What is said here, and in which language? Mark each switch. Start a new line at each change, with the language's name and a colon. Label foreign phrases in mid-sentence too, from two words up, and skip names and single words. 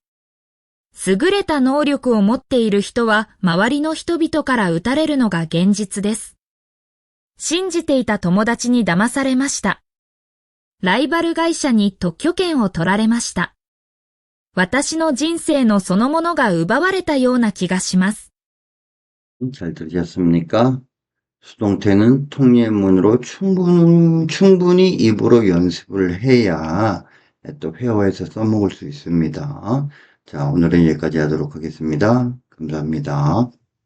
Japanese: 優れた能力を持っている人は周りの人々から撃たれるのが現実です。信じていた友達に騙されました。ライバル会社に特許権を取られました。私の人生のそのものが奪われたような気がします。
Korean: 잘 들으셨습니까? 수동태는 통예문으로 충분히 입으로 연습을 해야 또 회화에서 써먹을 수 있습니다. 자, 오늘은 여기까지 하도록 하겠습니다. 감사합니다.